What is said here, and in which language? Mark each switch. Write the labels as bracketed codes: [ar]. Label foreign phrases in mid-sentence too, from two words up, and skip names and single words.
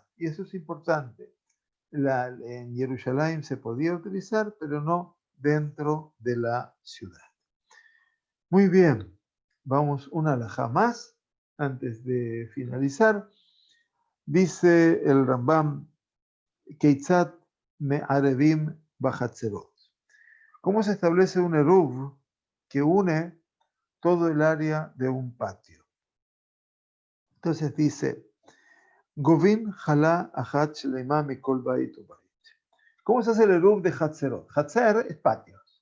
[es] Y eso es importante. En Jerusalén se podía utilizar, pero no dentro de la ciudad. Muy bien, vamos una alajá más antes de finalizar. Dice el Rambam, [he] כיצד מערבין בחצרות. [es] ¿Cómo se establece un eruv que une todo el área de un patio? Entonces dice, [he] גובין חלה אחת שלמה מכל בית ובית. [es] ¿Cómo se hace el eruv de Hatzerot? Hatzer es patios.